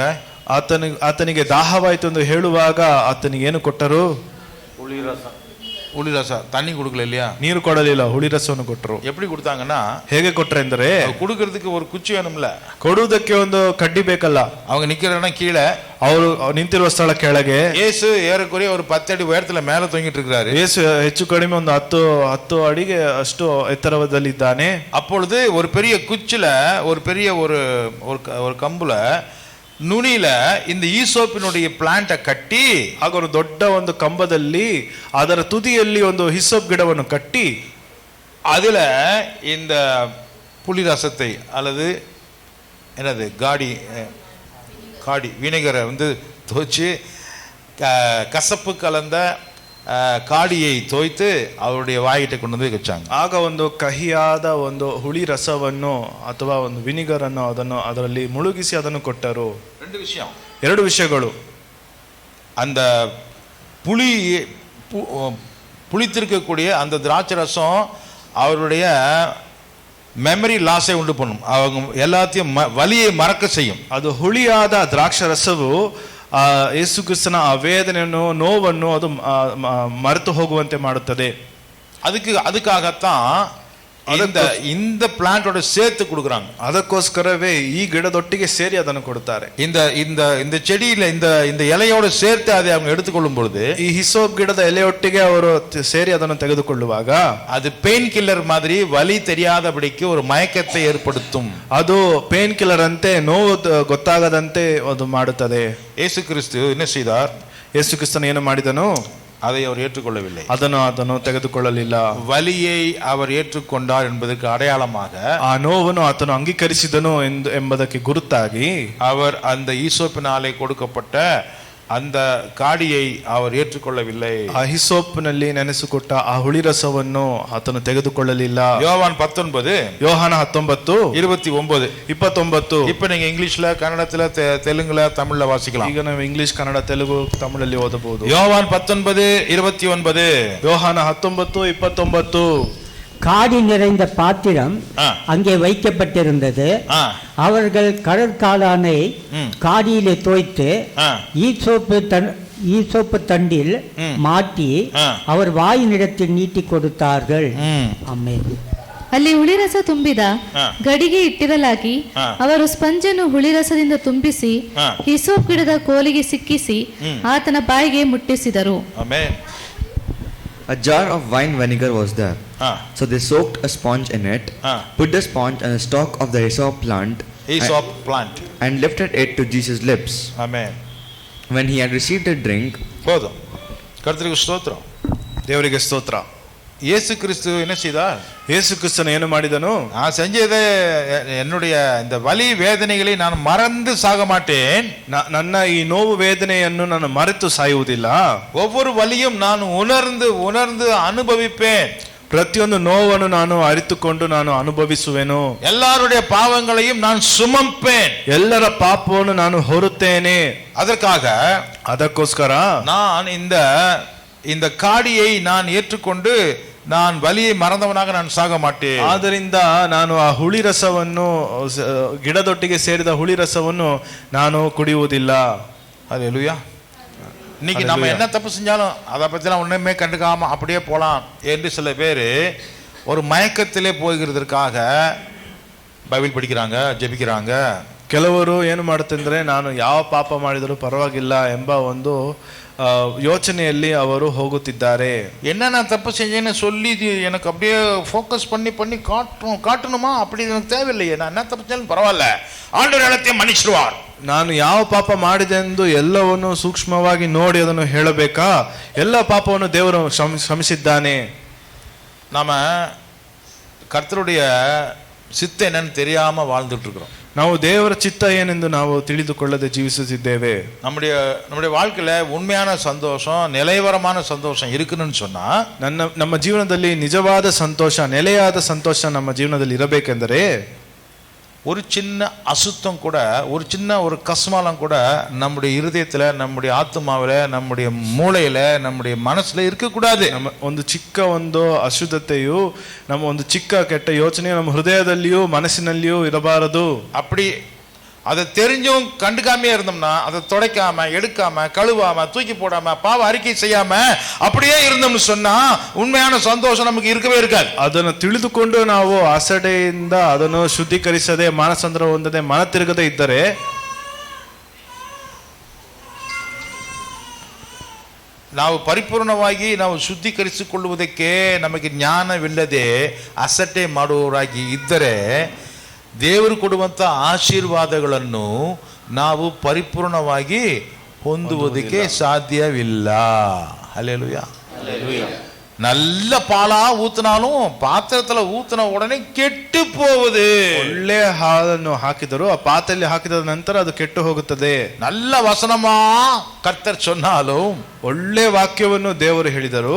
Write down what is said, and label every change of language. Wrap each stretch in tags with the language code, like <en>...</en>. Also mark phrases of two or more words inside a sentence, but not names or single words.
<kn>ಆತನಿಗೆ ದಾಹವಾಯಿತು ಎಂದು ಹೇಳುವಾಗ ಆತನಿಗೆ ಏನು ಕೊಟ್ಟರು? ಹುಳಿ ರಸ.</kn> <ta>தண்ணி கொடுக்கல இல்லையா?</ta> <kn>ನೀರು ಕೊಡಲಿಲ್ಲ, ಹುಳಿ ರಸವನ್ನು ಕೊಟ್ಟರು.</kn> <ta>எப்படி கொடுத்தாங்கன்னா,</ta> <kn>ಹೇಗೆ ಕೊಟ್ರೆ ಅಂದರೆ,</kn> <ta>கொடுக்கறதுக்கு ஒரு குச்சி வேணும்ல,</ta> <kn>ಕೊಡುವುದಕ್ಕೆ ಒಂದು ಕಡ್ಡಿ ಬೇಕಲ್ಲ.</kn> <ta>அவங்க நிக்கிற இடம் கீழே,</ta> <kn>ಅವರು ನಿಂತಿರುವ ಸ್ಥಳ ಕೆಳಗೆ.</kn> <ta>இயேசு ஏறக்குறைய ஒரு 10 அடி உயரத்துல மேல தொங்கிட்டு இருக்கிறாரு.</ta> <kn>ಯೇಸು ಹೆಚ್ಚು ಕಡಿಮೆ ಒಂದು 10 ಅಡಿಗೆ ಅಷ್ಟು ಎತ್ತರದಲ್ಲಿದ್ದಾನೆ.</kn> <ta>அப்பொழுது ஒரு பெரிய குச்சில, ஒரு பெரிய ஒரு கம்புல, நுனியில இந்த ஈசோப்பினுடைய பிளான்ட்டை கட்டி,</ta> <kn>ಆಗ ಒಂದು ದೊಡ್ಡ ಒಂದು ಕಂಬದಲ್ಲಿ ಅದರ ತುದಿಯಲ್ಲಿ ಒಂದು ಹಿಸೋಪ್ ಗಿಡವನ್ನು ಕಟ್ಟಿ,</kn> <ta>அதுல இந்த புளி ரசத்தை அல்லது என்னது காடி வினேகரை வந்து துவைச்சு கசப்பு கலந்த காடியை தோய்த்து அவருடைய வாயிட்ட கொண்டு வந்து வச்சாங்க.</ta> <kn>ಆಗ ಒಂದು ಕಹಿಯಾದ ಒಂದು ಹುಳಿ ರಸವನ್ನು ಅಥವಾ ಒಂದು ವಿನಿಗರ್ ಅನ್ನು ಅದರಲ್ಲಿ ಮುಳುಗಿಸಿ ಅದನ್ನು ಕೊಟ್ಟರು. ಎರಡು ವಿಷಯಗಳು.</kn> <ta>அந்த புளித்திருக்கக்கூடிய அந்த திராட்சை ரசம் அவருடைய</ta> <en>memory loss</en> <ta>உண்டு பண்ணும். அவங்க எல்லாத்தையும் வலியை மறக்க செய்யும்.</ta> <kn>ಅದು ಹುಳಿಯಾದ ದ್ರಾಕ್ಷ ರಸವು ಯೇಸು ಕ್ರಿಸ್ತನ ಆ ವೇದನೆಯನ್ನು, ನೋವನ್ನು ಅದು ಮರೆತು ಹೋಗುವಂತೆ ಮಾಡುತ್ತದೆ.</kn> <ta>அதுக்காகத்தான் இந்த பிளான்ட்டோட சேர்த்து கொடுக்குறாங்க.</ta> <kn>ಅದಕ್ಕೋಸ್ಕರವೇ ಈ ಗಿಡದೊಟ್ಟಿಗೆ ಸೇರಿ ಅದನ್ನು ಕೊಡುತ್ತಾರೆ.</kn> <ta>இந்த செடியில இந்த இலையோட சேர்த்து அதை அவங்க எடுத்துக்கொள்ளும் பொழுது,</ta> <kn>ಈ ಹಿಸೋಪ್ ಗಿಡದ ಎಲೆಯೊಟ್ಟಿಗೆ ಅವರು ಸೇರಿ ಅದನ್ನು ತೆಗೆದುಕೊಳ್ಳುವಾಗ</kn> <ta>அது பெயின் கில்லர் மாதிரி வலி தெரியாதபடிக்கு ஒரு மயக்கத்தை ஏற்படுத்தும்.</ta> <kn>ಅದು ಪೇನ್ ಕಿಲ್ಲರ್ ಅಂತೆ, ನೋವು ಗೊತ್ತಾಗದಂತೆ ಅದು ಮಾಡುತ್ತದೆ.</kn> <ta>ಯೇಸು ಕ್ರಿಸ್ತು என்ன செய்தார்?</ta> <kn>ಯೇಸು ಕ್ರಿಸ್ತನು ಏನು ಮಾಡಿದನು?</kn> <ta>அதை அவர் ஏற்றுக்கொள்ளவில்லை.</ta> <kn>ಅದನ್ನು ತೆಗೆದುಕೊಳ್ಳಲಿಲ್ಲ.</kn> <ta>வலியை அவர் ஏற்றுக்கொண்டார் என்பதற்கு அடையாளமாக,</ta> <kn>ಆ ನೋವನ್ನು ಆತನು ಅಂಗೀಕರಿಸಿದನು ಎಂಬುದಕ್ಕೆ ಗುರುತಾಗಿ,</kn> <ta>அவர் அந்த ஈசோப்பினாலே கொடுக்கப்பட்ட அந்த காடியை அவர் ஏற்றுக்கொள்ளவில்லை.</ta> <kn>ಆ ಹಿಸೋಪ್ನಲ್ಲಿ ನೆನೆಸಿಕೊಟ್ಟ ಆ ಹುಳಿ ರಸವನ್ನು ಆತನು ತೆಗೆದುಕೊಳ್ಳಲಿಲ್ಲ.</kn> <ta>யோவான் 19,</ta> <kn>ಯೋಹಾನ 19:29.</kn> <ta>இப்ப நீங்க இங்கிலீஷ்ல, கன்னடத்துல, தெலுங்குல, தமிழ்ல வாசிக்கலாம்.</ta> <kn>ಈಗ ನಾವು ಇಂಗ್ಲಿಷ್, ಕನ್ನಡ, ತೆಲುಗು, ತಮಿಳಲ್ಲಿ ಓದಬಹುದು.</kn> <ta>யோவான் 19:29. ಯೋಹಾನ 19:29. காடி நிறைந்த பாத்திரம் அங்கே வைக்கப்பட்டிருந்தது. அவர்கள் கடற்காளானை காடியிலே தோய்த்து ஈசோப்பு தண்டில் மாட்டி அவர் வாயினிடத்தில் நீட்டி கொடுத்தார்கள்.</ta> <kn>ಅಲ್ಲಿ ಹುಳಿರಸ ತುಂಬಿದ ಗಡಿಗೆ ಇಟ್ಟಿರಲಾಗಿ ಅವರು ಸ್ಪಂಜನ್ನು ಹುಳಿರಸದಿಂದ ತುಂಬಿಸಿ ಹಿಸೋಪ್ ಗಿಡದ ಕೋಲಿಗೆ ಸಿಕ್ಕಿಸಿ ಆತನ ಬಾಯಿಗೆ ಮುಟ್ಟಿಸಿದರು.</kn> <en>A jar of wine vinegar was there. So they soaked a sponge in it, put the sponge on the stalk of the hyssop plant, and lifted it to Jesus' lips. Amen. When he had received a drink,</en> <ta>போதும். கர்த்தருக்கு ஸ்தோத்திரம்.</ta> <kn>ದೇವರಿಗೆ ಸ್ತೋತ್ರ.</kn> <ta>இயேசு கிறிஸ்து என்ன செய்தார்?</ta> <kn>ಯೇಸು ಕ್ರಿಸ್ತನು ಏನು ಮಾಡಿದನು?</kn> <ta>நான் செஞ்சது என்னுடைய இந்த வலி வேதனைகளை நான் மறந்து சாக மாட்டேன்.</ta> <kn>ನನ್ನ ಈ ನೋವು ವೇದನೆಯನ್ನು ನಾನು ಮರೆತು ಸಾಯುವುದಿಲ್ಲ.</kn> <ta>ஒவ்வொரு வலியும் நான் உணர்ந்து உணர்ந்து அனுபவிப்பேன்.</ta> <kn>ಪ್ರತಿಯೊಂದು ನೋವನ್ನು ನಾನು ಅರಿತುಕೊಂಡು ನಾನು ಅನುಭವಿಸುವೆನು.</kn> <ta>எல்லாருடைய பாவங்களையும் நான் சுமப்பேன்.</ta> <kn>ಎಲ್ಲರ ಪಾಪವನ್ನು ನಾನು ಹೊರುತ್ತೇನೆ.</kn> <ta>அதற்காக நான் இந்த காடியை நான் ஏற்றுக்கொண்டு நான் வலியை மறந்தவனாக நான் சாக மாட்டேன்.</ta> <kn>ಆದ್ದರಿಂದ ನಾನು ಆ ಹುಳಿ ರಸವನ್ನು, ಗಿಡದೊಟ್ಟಿಗೆ ಸೇರಿದ ಹುಳಿ ರಸವನ್ನು ನಾನು ಕುಡಿಯುವುದಿಲ್ಲ.</kn> <ta>ஹல்லேலூயா. இன்னைக்கு நம்ம என்ன தப்பு செஞ்சாலும் அதை பற்றிலாம் ஒன்றுமே கண்டுக்காம அப்படியே போகலாம் என்று சில பேர் ஒரு மயக்கத்திலே போகிறதற்காக பைபிள் படிக்கிறாங்க, ஜெபிக்கிறாங்க.</ta> <kn>ಕೆಲವರು ಏನು ಮಾಡುತ್ತಂದ್ರೆ ನಾನು ಯಾವ ಪಾಪ ಮಾಡಿದರೂ ಪರವಾಗಿಲ್ಲ ಎಂಬ ಒಂದು ಯೋಚನೆಯಲ್ಲಿ ಅವರು ಹೋಗುತ್ತಿದ್ದಾರೆ.</kn> <ta>என்ன நான் தப்பு செஞ்சேன்னு சொல்லி எனக்கு அப்படியே ஃபோக்கஸ் பண்ணி காட்டணுமா? அப்படி எனக்கு தேவையில்லையே. நான் என்ன தப்பு செஞ்சாலும் பரவாயில்ல, ஆண்டவர் எல்லாத்தையும் மன்னிச்சிடுவார்.</ta> <kn>ನಾನು ಯಾವ ಪಾಪ ಮಾಡಿದೆ ಎಂದು ಎಲ್ಲವನ್ನು ಸೂಕ್ಷ್ಮವಾಗಿ ನೋಡಿ ಅದನ್ನು ಹೇಳಬೇಕಾ? ಎಲ್ಲ ಪಾಪವನ್ನು ದೇವರು ಕ್ಷಮಿಸಿದ್ದಾನೆ.</kn> <ta>நாம கர்த்தருடைய சித்த என்னன்னு தெரியாம வாழ்ந்துட்டு இருக்கிறோம்.</ta> <kn>ನಾವು ದೇವರ ಚಿತ್ತ ಏನೆಂದು ನಾವು ತಿಳಿದುಕೊಳ್ಳದೆ ಜೀವಿಸುತ್ತಿದ್ದೇವೆ.</kn> <ta>நம்முடைய வாழ்க்கையில உண்மையான சந்தோஷம், நிலைவரமான சந்தோஷம் இருக்குன்னு சொன்னா,</ta> <kn>ನಮ್ಮ ಜೀವನದಲ್ಲಿ ನಿಜವಾದ ಸಂತೋಷ, ನೆಲೆಯಾದ ಸಂತೋಷ ನಮ್ಮ ಜೀವನದಲ್ಲಿ ಇರಬೇಕೆಂದರೆ</kn> <ta>ஒரு சின்ன அசுத்தம் கூட, ஒரு சின்ன ஒரு கஸ்மாலம் கூட நம்முடைய இருதயத்துல, நம்முடைய ஆத்மாவில, நம்முடைய மூளையில, நம்முடைய மனசுல இருக்கக்கூடாது.</ta> <kn>ನಮ್ಮ ಒಂದು ಚಿಕ್ಕ ಒಂದು ಅಶುದ್ಧತೆಯು, ನಮ್ಮ ಒಂದು ಚಿಕ್ಕ ಕೆಟ್ಟ ಯೋಚನೆ ನಮ್ಮ ಹೃದಯದಲ್ಲಿಯೂ ಮನಸ್ಸಿನಲ್ಲಿಯೂ ಇರಬಾರದು.</kn> <ta>அப்படி அதை தெரிஞ்சும் கண்டுக்காமே இருந்தோம்னா, அதை துடைக்காம, எடுக்காம, கழுவாம, தூக்கி போடாம, பாவ அறிக்கை செய்யாம அப்படியே இருந்தோம்னு சொன்னா உண்மையான சந்தோஷம் நமக்கு இருக்கவே இருக்காது.</ta> <kn>ಅದನ್ನು ತಿಳಿದುಕೊಂಡು ನಾವು ಅಸಡೆಯಿಂದ ಅದನ್ನು ಶುದ್ಧೀಕರಿಸದೆ, ಮಾನಸಾಂತರ ಹೊಂದದೆ, ಮನ ತಿರುಗದೆ ಇದ್ದರೆ ನಾವು ಪರಿಪೂರ್ಣವಾಗಿ ನಾವು ಶುದ್ಧೀಕರಿಸಿಕೊಳ್ಳುವುದಕ್ಕೆ ನಮಗೆ ಜ್ಞಾನವಿಲ್ಲದೆ ಅಸಡ್ಡೆ ಮಾಡುವವರಾಗಿ ಇದ್ದರೆ ದೇವರು ಕೊಡುವಂತ ಆಶೀರ್ವಾದಗಳನ್ನು ನಾವು ಪರಿಪೂರ್ಣವಾಗಿ ಹೊಂದುವುದಕ್ಕೆ ಸಾಧ್ಯವಿಲ್ಲ.</kn> <ta>ஹல்லேலூயா. நல்ல பாலா ஊத்தினாலும் பாத்திரத்துல ஊத்தின உடனே ಕೆಟ್ಟು போகுது.</ta> <kn>ಒಳ್ಳೆ ಹಾಲನ್ನು ಹಾಕಿದರು, ಆ ಪಾತ್ರೆಯಲ್ಲಿ ಹಾಕಿದ ನಂತರ ಅದು ಕೆಟ್ಟು ಹೋಗುತ್ತದೆ.</kn> <ta>நல்ல வசனமா கர்த்தர் சொன்னாலும்,</ta> <kn>ಒಳ್ಳೆ ವಾಕ್ಯವನ್ನು ದೇವರು ಹೇಳಿದರು,</kn>